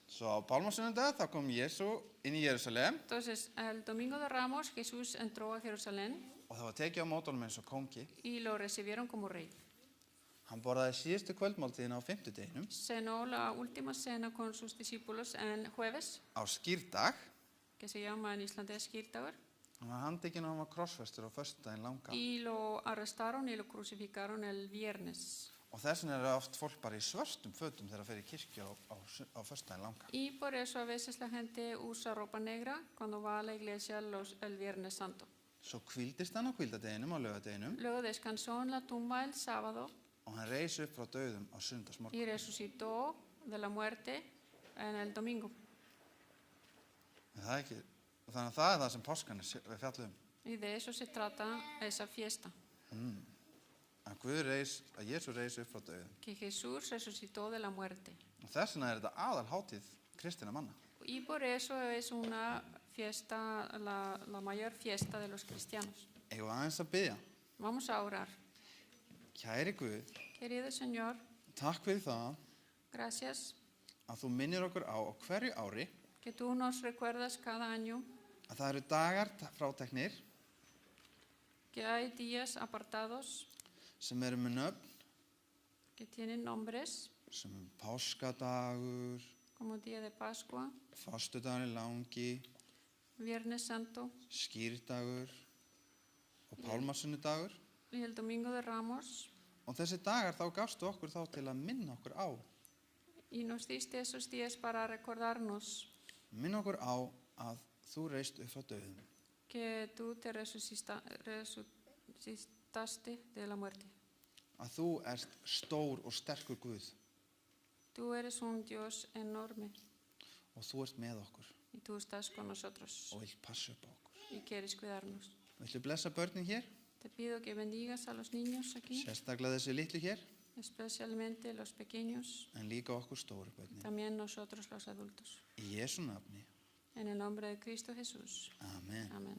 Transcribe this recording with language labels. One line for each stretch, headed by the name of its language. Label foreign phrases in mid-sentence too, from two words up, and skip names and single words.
Icelandic: Svo á pálmasundag þá kom Jesú inn í Jerúsalem
Spanish: Entonces, el domingo de Ramos, Jesús entró a Jerusalén
Icelandic: og það var tekið á móti honum eins og kóngi.
Spanish: y lo recibieron como rey.
Icelandic: Hann borðaði síðustu kvöldmáltíðina á fimmtudeginum
Spanish: Cenó la última cena con sus discípulos en jueves,
Icelandic: á skírdag.
Spanish: que se llama en islandés skírdagur,
Icelandic: Hann var handtekinn og hann var krossfestur á föstudaginn langa.
Spanish: y lo arrestaron y lo crucificaron el viernes.
Icelandic: Og þess vegna er oft fólk bara í svörtum fötum þegar það fer í kirkju á föstudaginn langa.
Spanish: Y por eso a veces la gente usa ropa negra cuando va a la iglesia el Viernes Santo.
Icelandic: Svo hvíldist hann á hvíldadeginum á laugardeginum
Spanish: Luego descansó en la tumba el sábado
Icelandic: og hann reis upp frá dauðum á sunnudagsmorgun.
Spanish: y resucitó de la muerte en el domingo.
Icelandic: Það er ekki, þannig að það er það sem páskan við fjallum.
Spanish: Y de eso se trata esa fiesta,
Icelandic: Að Jesú reis upp frá dauðum.
Spanish: que Jesús resucitó de la muerte.
Icelandic: Og þess vegna er þetta aðal hátíð kristinna manna.
Spanish: Y por eso es una fiesta, la mayor fiesta de los cristianos.
Icelandic: Eigum við aðeins að biðja.
Spanish: Vamos a orar.
Icelandic: Kæri Guð,
Spanish: Querido Señor,
Icelandic: takk fyrir það
Spanish: gracias
Icelandic: að þú minnir okkur á hverju ári
Spanish: que tú nos recuerdas cada año
Icelandic: að það eru dagar fráteknir
Spanish: que hay días apartados
Icelandic: sem eru með nöfn
Spanish: que tienen nombres,
Icelandic: sem páskadagur,
Spanish: como día de Pascua,
Icelandic: fastudagurinn langi,
Spanish: Viernes Santo
Icelandic: skírdagur og pálmasunnudagur.
Spanish: y el domingo de Ramos.
Icelandic: Og þessi dagar þá gafstu okkur þá til að minna okkur á.
Spanish: Y nos diste esos días para recordarnos
Icelandic: Minna okkur á að þú reist upp frá dauðum.
Spanish: que tú te resucitaste de la muerte.
Icelandic: Að þú ert stór og sterkur Guð
Spanish: Tú eres un Dios enorme
Icelandic: og þú ert með okkur
Spanish: y tú estás con nosotros
Icelandic: og vilt passa upp á okkur.
Spanish: y quieres cuidarnos.
Icelandic: Viltu blessa börnin hér?
Spanish: Te pido que bendigas a los niños aquí,
Icelandic: Sérstaklega þessi litlu hér,
Spanish: especialmente los pequeños,
Icelandic: en líka okkur stóru börnin.
Spanish: también nosotros los adultos.
Icelandic: Í Jesú nafni.
Spanish: En el nombre de Cristo Jesús.
Icelandic: Amen.
Spanish: Amén.